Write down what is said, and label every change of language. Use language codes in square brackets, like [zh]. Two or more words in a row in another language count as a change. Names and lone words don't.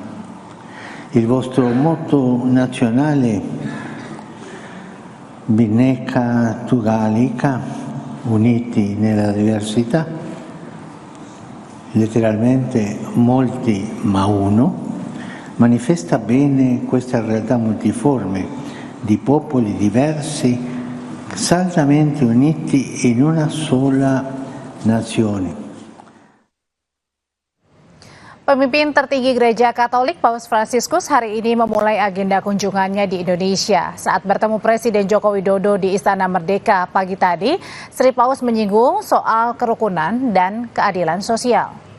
[it] Il vostro motto nazionale, Bhinneka Tunggal Ika, uniti nella diversità, letteralmente molti ma uno, manifesta bene questa realtà multiforme di popoli diversi, saldamente uniti in una sola nazione. [id] Pemimpin tertinggi Gereja Katolik Paus Fransiskus hari ini memulai agenda kunjungannya di Indonesia. Saat bertemu Presiden Joko Widodo di Istana Merdeka pagi tadi, Sri Paus menyinggung soal kerukunan dan keadilan sosial.